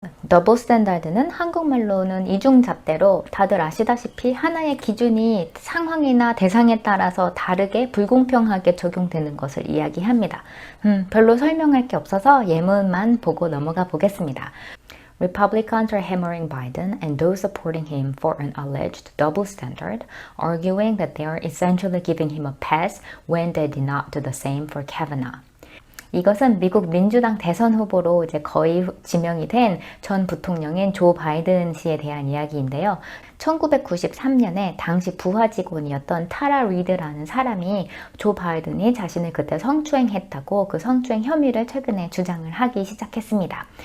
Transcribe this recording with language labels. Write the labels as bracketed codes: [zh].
[ko] 더블 스탠다드는 한국말로는 이중잣대로 다들 아시다시피 하나의 기준이 상황이나 대상에 따라서 다르게 불공평하게 적용되는 것을 이야기합니다. 별로 설명할 게 없어서 예문만 보고 넘어가 보겠습니다. [en] Republicans are hammering Biden and those supporting him for an alleged double standard, arguing that they are essentially giving him a pass when they did not do the same for Kavanaugh. [ko] 이것은 미국 민주당 대선 후보로 이제 거의 지명이 된 전 부통령인 조 바이든 씨에 대한 이야기인데요. 1993년에 당시 부하 직원이었던 타라 리드라는 사람이 조 바이든이 자신을 그때 성추행했다고 그 성추행 혐의를 최근에 주장을 하기 시작했습니다.